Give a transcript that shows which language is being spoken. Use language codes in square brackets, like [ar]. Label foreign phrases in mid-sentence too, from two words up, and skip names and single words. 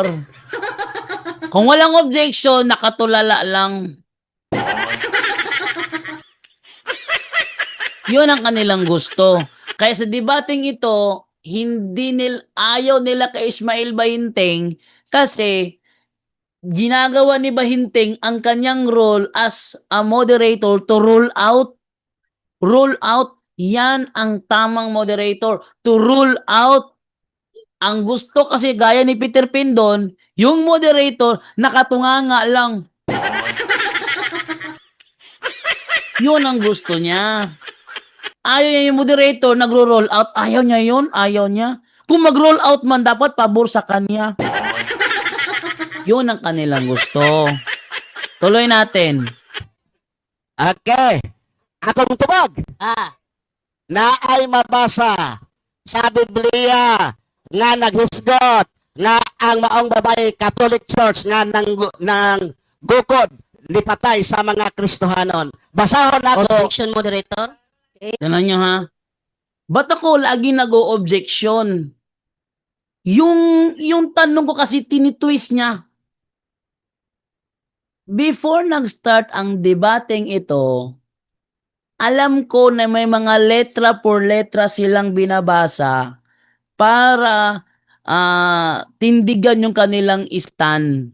[tl] Kung walang objection, nakatulala lang. Yun ang kanilang gusto. Kaya sa debating ito, ayaw nila kay Ismael Bahinting kasi ginagawa ni Bahinting ang kanyang role [en] as a moderator to rule out. Rule out. [tl] Yan ang tamang moderator. [en] To rule out. [tl] Ang gusto kasi gaya ni Peter Pindon, yung moderator nakatunganga lang. Yun ang gusto niya. Ayaw niya yung moderator nagro-roll out. Ayaw niya yun. Ayaw niya. Kung mag-roll out man, dapat pabor sa kanya. Yun ang kanilang gusto. Tuloy natin. Okay. [ceb] Akong tubag na ay mabasa sa Biblia nga naghisgot nga ang maong babae Catholic Church nga nang gukod lipatay sa mga Kristohanon. Basahon nato. [en] Objection, moderator. [tl] Tignan nyo ha. Ba't ako lagi nag-o-objection? Yung tanong ko kasi tinitwist niya. Before nag-start ang debating ito, alam ko na may mga letra por letra silang binabasa para tindigan yung kanilang stand.